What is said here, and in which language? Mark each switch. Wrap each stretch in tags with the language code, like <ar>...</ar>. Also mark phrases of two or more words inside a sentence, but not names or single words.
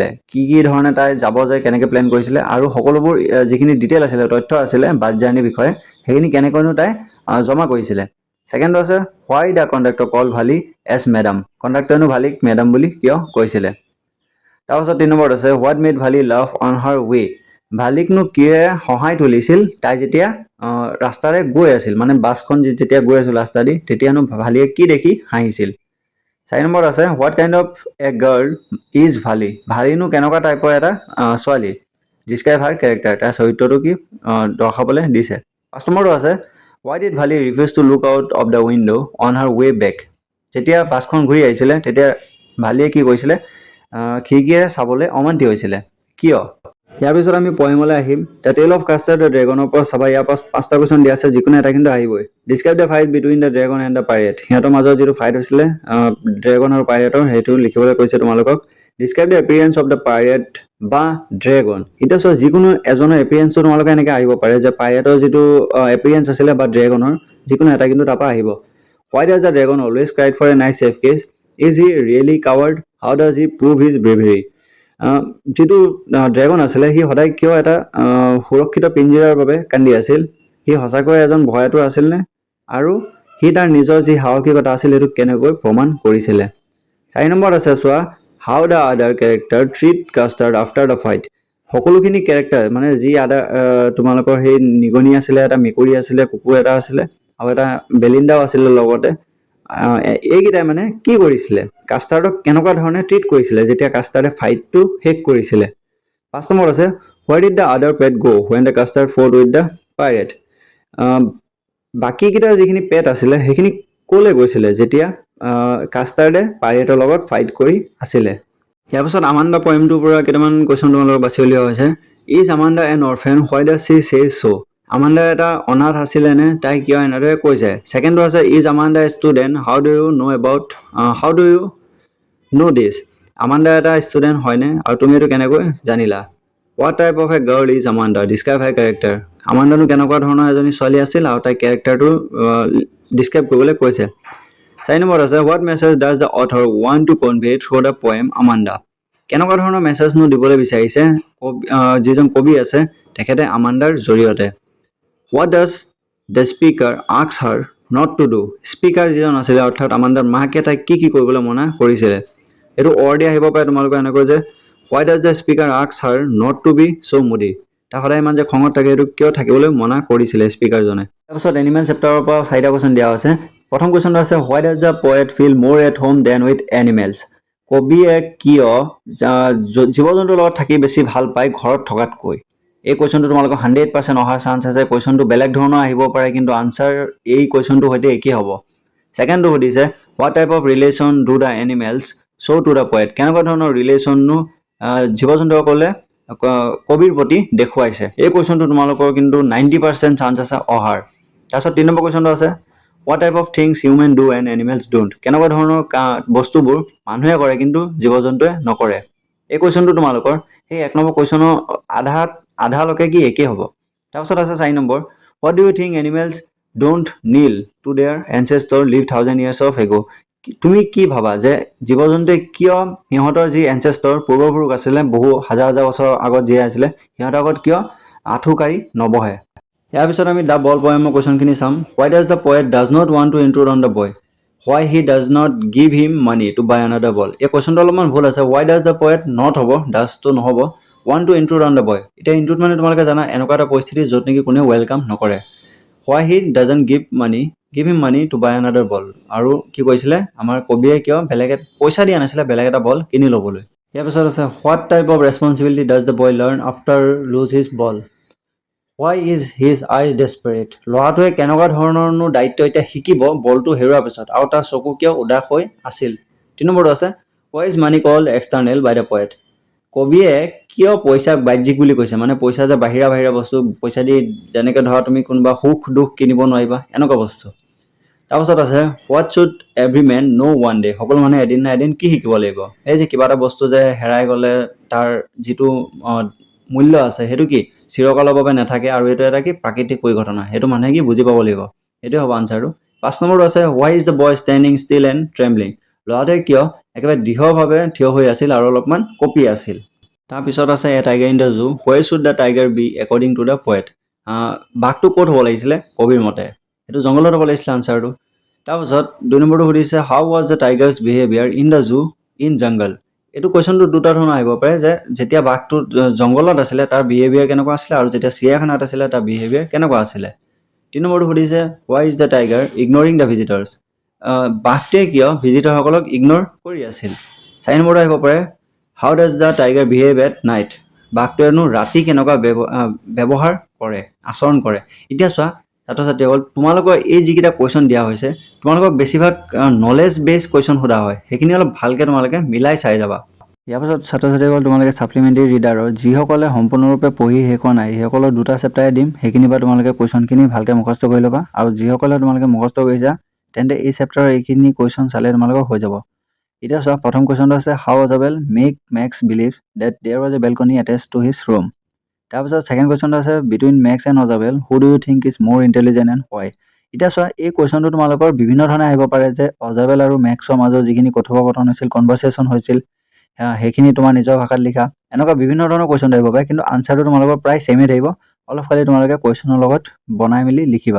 <as>কি ধৰণে তাই যাব যায় কেনেকৈ প্লেন কৰিছিলে আৰু সকলোবোৰ যিখিনি ডিটেইল আছিলে তথ্য আছিলে বাছ জাৰ্ণিৰ বিষয়ে সেইখিনি কেনেকৈনো তাই জমা কৰিছিলে সেকেণ্ডটো আছে</as> <en>why the conductor call Valli as madam</en> <as>কণ্ডাক্টৰেনো ভালিক মেডাম বুলি কিয় কৈছিলে তাৰপিছত 3 নম্বৰত আছে</as> <en>what made Valli love on her way</en> <as>ভালিকনো কিয়ে সহায় তুলিছিল তাই যেতিয়া ৰাস্তাৰে গৈ আছিল মানে বাছখন যেতিয়া গৈ আছিল ৰাস্তা দি তেতিয়ানো ভালিয়ে কি দেখি হাঁহিছিল 4 নম্বৰত আছে</as> <en>what kind of a girl is</en> <as>ভালিনো কেনেকুৱা টাইপৰ এটা ছোৱালী</as> <en>describe her character</en> <as>তাৰ চৰিত্ৰটো কি দৰ্শাবলৈ দিছে 5 নম্বৰটো আছে</as> <en>why did Valli refuse to look out of the window on her way back</en> <as>যেতিয়া বাছখন ঘূৰি আহিছিলে তেতিয়া ভালিয়ে কি কৰিছিলে খিৰিকীৰে চাবলৈ অমান্তি হৈছিলে কিয় ইয়াৰ পিছত আমি পয়েমলৈ আহিম দ্য টেল অফ কাষ্টাৰ দ্য ড্ৰেগনৰ পৰা চাবা ইয়াৰ 5টা কুৱেশ্যন দিয়া আছে যিকোনো এটা কিন্তু আহিবই</as> <en>describe the fight between the dragon and the pirate</en> <as>সিহঁতৰ মাজত যিটো ফাইট হৈছিলে ড্ৰেগন আৰু পাইৰেটৰ সেইটো লিখিবলৈ কৈছে তোমালোকক</as> <en>describe the appearance of the pirate</en> <as>বা ড্ৰেগন এতিয়া চোৱা যিকোনো এজনৰ এপিয়াৰেঞ্চটো তোমালোকে এনেকৈ আহিব পাৰে যে পাইৰেটৰ যিটো এপিয়াৰেঞ্চ আছিলে বা ড্ৰেগনৰ যিকোনো এটা কিন্তু তাৰপৰা আহিব</as> <en>why does the dragon always cry for a nice safe case is he really coward how does he prove his bravery</en> <as>যিটো ড্ৰেগন আছিলে সি সদায় কিয় এটা সুৰক্ষিত পিঞ্জিৰাৰ বাবে কান্দি আছিল সি সঁচাকৈ এজন ভয়াতুৰ আছিল নে আৰু সি তাৰ নিজৰ যি সাহসিকতা আছিল সেইটো কেনেকৈ প্ৰমাণ কৰিছিলে 4 নম্বৰত আছে চোৱা</as> <en>how the other character treat Custard after the fight</en> <as>সকলোখিনি কেৰেক্টাৰ মানে যি তোমালোকৰ সেই নিগনি আছিলে, এটা মেকুৰী আছিলে, কুকুৰ এটা আছিলে আৰু এটা বেলিন্দাও আছিলে লগতে। এইকেইটাই মানে কি কৰিছিলে, কাষ্টাৰ্ডক কেনেকুৱা ধৰণে ট্ৰিট কৰিছিলে যেতিয়া কাষ্টাৰ্ডে ফাইটটো শেষ কৰিছিলে। 5 নম্বৰত আছে</as> <en>where did the other pet go when the custard fought with the pirate?</en> <as>বাকীকেইটা যিখিনি পেট আছিলে সেইখিনি ক'লৈ গৈছিলে যেতিয়া কাষ্টাৰ্ডে পাইৰেটৰ লগত ফাইট কৰি আছিলে। ইয়াৰ পিছত আমাণ্ডা পয়েমটোৰ পৰা কেইটামান কুৱেশ্যন তোমালোকৰ বাছি উলিওৱা হৈছে।</as> <en>is Amanda an orphan why does she say so?</en> <as>আমাণ্ডা এটা অনাথ আছিলে নে, তাই কিয় এনেদৰে কৈছে? ছেকেণ্ডটো আছে</as> <en>is Amanda a student, how do you know this?</en> <as>আমাণ্ডা এটা ষ্টুডেণ্ট হয়নে আৰু তুমি এইটো কেনেকৈ জানিলা?</as> <en>What type of a girl is Amanda? Describe her character.</en> <as>আমাণ্ডানো কেনেকুৱা ধৰণৰ এজনী ছোৱালী আছিল আৰু তাইৰ কেৰেক্টাৰটো ডিছক্ৰাইব কৰিবলৈ কৈছে। 4 নম্বৰত আছে</as> <en>what message does the author want to convey through the poem Amanda?</en> <as>কেনেকুৱা ধৰণৰ মেছেজনো দিবলৈ বিচাৰিছে যিজন কবি আছে তেখেতে আমাণ্ডাৰ জৰিয়তে।</as> <en>What does the speaker ask her not to do?</en> <as>স্পীকাৰ যিজন আছিলে অৰ্থাৎ আমাণ্ডাৰ মাকে তাইক কি কি কৰিবলৈ মনা কৰিছিলে। এইটো অৰ্ডি আহিব পাৰে তোমালোকৰ এনেকৈ যে</as> <en>why does the speaker ask her not to be so moody?</en> <as>তাই সদায় ইমান যে খঙত থাকে এইটো কিয় থাকিবলৈ মনা কৰিছিলে স্পীকাৰজনে। তাৰপিছত এনিমেল চেপ্টাৰৰ পৰা 4টা কুৱেশ্যন দিয়া হৈছে। প্ৰথম কুৱেশ্যনটো আছে</as> <en>why does the poet feel more at home than with animals?</en> <as>কবিয়ে কিয় জীৱ জন্তুৰ লগত থাকি বেছি ভাল পায় ঘৰত থকাতকৈ? এই কুৱেশ্যনটো তোমালোকৰ 100% অহাৰ চান্স আছে। কুৱেশ্যনটো বেলেগ ধৰণৰ আহিব পাৰে কিন্তু আনচাৰ এই কুৱেশ্যনটোৰ সৈতে একেই হ'ব। ছেকেণ্ডটো সুধিছে</as> <en>what type of relation do the animals show to the poet?</en> <as>কেনেকুৱা ধৰণৰ ৰিলেশ্যননো জীৱ জন্তুসকলে কবিৰ প্ৰতি দেখুৱাইছে? এই কুৱেশ্যনটো তোমালোকৰ কিন্তু 90% চান্স আছে অহাৰ। তাৰপিছত 3 নম্বৰ কুৱেশ্যনটো আছে</as> <en>what type of things human do and animals don't?</en> <as>কেনেকুৱা ধৰণৰ বস্তুবোৰ মানুহে কৰে কিন্তু জীৱ জন্তুৱে নকৰে? এই কুৱেশ্যনটো তোমালোকৰ সেই 1 নম্বৰ কুৱেশ্যনৰ আধালৈকে কি একেই হ'ব। তাৰপিছত আছে 4 নম্বৰ</as> <en>what do you think animals don't kneel to their ancestors live 1000 years of ago?</en> <as>তুমি কি ভাবা যে জীৱ জন্তুৱে কিয় সিহঁতৰ যি এনচেষ্টৰ পূৰ্বপুৰুষ আছিলে বহু হাজাৰ হাজাৰ বছৰ আগত জীয়াই আছিলে সিহঁতৰ আগত কিয় আঁঠুকাৰি নবহে? ইয়াৰ পিছত আমি দ্য বল পয়েমৰ কুৱেশ্যনখিনি চাম।</as> <en>why does the poet does not want to intrude on the boy? why he does not give him money to buy another ball?</en> <as>এই কুৱেশ্যনটো অলপমান ভুল আছে।</as> <en>why does the poet not</en> <as>হ'ব,</as> <en>does to নহ'ব, want to intrude on the boy?</en> <as>এতিয়া ইনট্ৰুড মানে তোমালোকে জানা এনেকুৱা এটা পৰিস্থিতি য'ত নেকি কোনেও ৱেলকাম নকৰে।</as> <en>why he doesn't give him money to buy another ball?</en> <as>আৰু কি কৈছিলে আমাৰ কবিয়ে কিয় পইচা দিয়া নাছিলে বেলেগ এটা বল কিনি ল'বলৈ। ইয়াৰ পিছত আছে</as> <en>what type of responsibility does the boy learn after lose his ball? why is his eyes desperate?</en> <as>ল'ৰাটোৱে কেনেকুৱা ধৰণৰনো দায়িত্ব এতিয়া শিকিব বলটো হেৰুৱাৰ পিছত আৰু তাৰ চকু কিয় উদাস হৈ আছিল। 3 নম্বৰটো আছে</as> <en>why is money called external by the poet?</en> <as>কবিয়ে কিয় পইচাক বাহ্যিক বুলি কৈছে, মানে পইচা যে বাহিৰা বস্তু, পইচা দি যেনেকৈ ধৰা তুমি কোনোবা সুখ দুখ কিনিব নোৱাৰিবা এনেকুৱা বস্তু। তাৰপিছত আছে</as> <en>what should every man know one day?</en> <as>সকলো মানুহে এদিন না এদিন কি শিকিব লাগিব? এই যে কিবা এটা বস্তু যে হেৰাই গ'লে তাৰ যিটো মূল্য আছে সেইটো কি চিৰকালৰ বাবে নাথাকে আৰু এইটো এটা কি প্ৰাকৃতিক পৰিঘটনা, সেইটো মানুহে কি বুজি পাব লাগিব। এইটোৱে হ'ব আনচাৰটো। 5 নম্বৰটো আছে</as> <en>why is the boy standing still and trembling?</en> <as>ল'ৰাটোৱে কিয় একেবাৰে দৃঢ়ভাৱে থিয় হৈ আছিল আৰু অলপমান কঁপি আছিল। তাৰপিছত আছে</as> <en>এ টাইগাৰ ইন দ্য জু, where should the tiger be according to the poet?</en> <as>বাঘটো ক'ত হ'ব লাগিছিলে কবিৰ মতে? এইটো জংঘলত হ'ব লাগিছিলে আনচাৰটো। তাৰপিছত 2 নম্বৰটো সুধিছে</as> <en>how was the tiger's behavior in the zoo in jungle?</en> <as>এইটো কুৱেশ্যনটো দুটা ধৰণৰ আহিব পাৰে যে যেতিয়া বাঘটো জংঘলত আছিলে তাৰ বিহেভিয়াৰ কেনেকুৱা আছিলে আৰু যেতিয়া চিৰিয়াখানাত আছিলে তাৰ বিহেভিয়াৰ কেনেকুৱা আছিলে। 3 নম্বৰটো সুধিছে</as> <en>why is the tiger ignoring the visitors?</en> <as>বাঘটোৱে কিয় ভিজিটৰসকলক ইগন'ৰ কৰি আছিল। 4 নম্বৰটো আহিব পাৰে</as> <en>how does the tiger behave at night?</en> <as>বাঘটোৱেনো ৰাতি কেনেকুৱা ব্যৱহাৰ কৰে, আচৰণ কৰে। এতিয়া চোৱা ছাত্ৰ ছাত্ৰীসকল তোমালোকৰ এই যিকেইটা কুৱেশ্যন দিয়া হৈছে তোমালোকক বেছিভাগ</as> <en>knowledge base question</en> <as>সোধা হয়, সেইখিনি অলপ ভালকৈ তোমালোকে মিলাই চাই যাবা। ইয়াৰ পাছত ছাত্ৰ ছাত্ৰীসকল তোমালোকে ছাপ্লিমেণ্টেৰী ৰিডাৰৰ যিসকলে সম্পূৰ্ণৰূপে পঢ়ি শেষ হোৱা নাই সেইসকলৰ 2টা চেপ্টাৰে দিম, সেইখিনি পৰা তোমালোকে কুৱেশ্যনখিনি ভালকৈ মুখস্থ কৰি ল'বা আৰু যিসকলে তোমালোকে মুখস্থ কৰিছা তেন্তে এই চেপ্টাৰৰ এইখিনি কুৱেশ্যন চালে তোমালোকৰ হৈ যাব। এতিয়া চোৱা প্ৰথম কুৱেশ্যনটো আছে</as> <en>how Isabel make Max believe that there was a balcony attached to his room?</en> <as>তাৰপিছত ছেকেণ্ড কুৱেশ্যনটো আছে</as> <en>between Max and Isabel who do you think is more intelligent and why?</en> <as>এতিয়া চোৱা এই কুৱেশ্যনটো তোমালোকৰ বিভিন্ন ধৰণে আহিব পাৰে যে অজাবেল আৰু মেক্সৰ মাজত যিখিনি কথোপকথন হৈছিল, কনভাৰচেশ্যন হৈছিল, সেইখিনি তোমাৰ নিজৰ ভাষাত লিখা, এনেকুৱা বিভিন্ন ধৰণৰ কুৱেশ্যন আহিব পাৰে কিন্তু আনচাৰটো তোমালোকৰ প্ৰায় ছেমে থাকিব, অলপ খালি তোমালোকে কুৱেশ্যনৰ লগত বনাই মেলি লিখিবা।</as>